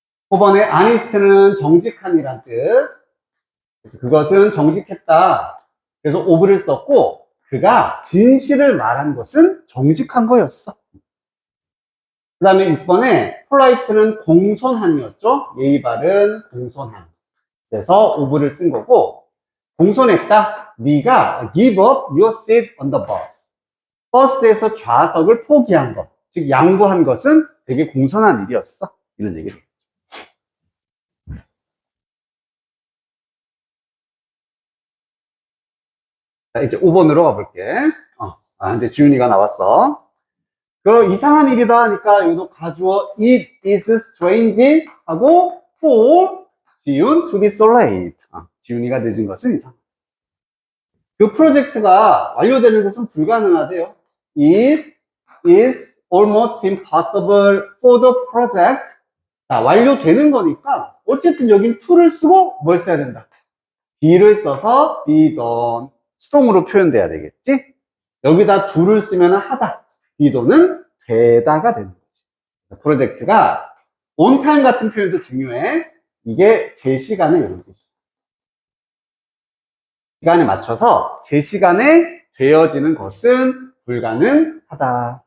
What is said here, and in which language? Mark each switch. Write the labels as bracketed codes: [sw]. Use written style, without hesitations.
[ko] 5번에 honest는 정직한이란 뜻. 그래서 그것은 정직했다. 그래서 of를 썼고 그가 진실을 말한 것은 정직한 거였어. 그 다음에 6번에 polite는 공손함이었죠. 예의 바른 공손함. 그래서 of를 쓴 거고, 공손했다. 네가 [en] give up your seat on the bus. [ko] 버스에서 좌석을 포기한 것, 즉 양보한 것은 되게 공손한 일이었어. 이런 얘기를. 자, 이제 5번으로 가볼게. 근데 지훈이가 나왔어. 그 이상한 일이다 하니까 여기도 가주어 [en] it is strange [ko] 하고 [en] for 지훈 to be so late. [ko] 지훈이가 늦은 것은 이상. 그 프로젝트가 완료되는 것은 불가능하대요. [en] It is almost impossible for the project. [ko] 자, 완료되는 거니까 어쨌든 여긴 to를 쓰고 뭘 써야 된다. be를 써서 be done. 수동으로 표현돼야 되겠지? 여기다 do를 쓰면 하다. be done은 되다가 되는 거지. 프로젝트가 on time 같은 표현도 중요해. 이게 제 시간에 이런 뜻이야. 시간에 맞춰서 제 시간에 되어지는 것은 불가능하다.